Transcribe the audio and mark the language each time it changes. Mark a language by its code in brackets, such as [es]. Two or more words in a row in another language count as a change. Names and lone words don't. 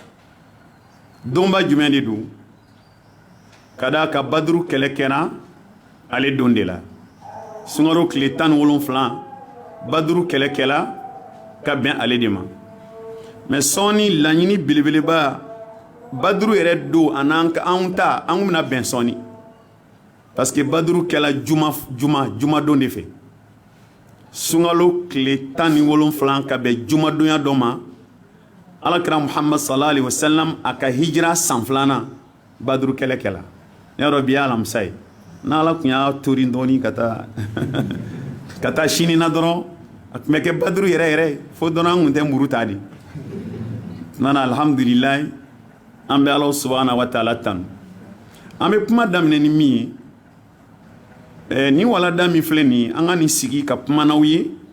[bm] donba jumɛn de don ka d'a ka baduru kɛlɛ kɛra ale don de la sunkalo tile 17 baduru kɛlɛ kɛla ka bɛn ale de ma mɛ sɔɔni laɲini belebeleba baduru yɛrɛ don anw bɛna bɛn sɔɔni [fr] parce que [bm] baduru kɛla juma don de fɛ sunkalo tile 17 ka bɛn jumadonya dɔ ma alakira muhammad [ar] صلى الله عليه وسلم [bm] a ka hijira san 2nan baduru kɛlɛ kɛla ne yɛrɛ bi alamisa ye n'ala tun y'a tori dɔɔni ka taa sini na dɔrɔn a tun bɛ kɛ baduru yɛrɛ fo dɔrɔn an tun tɛ muru ta de nana alhamdulilayi an bɛ ala [ar] سبحانه وتعالى [bm] tanu an bɛ kuma daminɛ ni min ye ni walada min filɛ nin ye an ka nin sigi ka kuma n'aw ye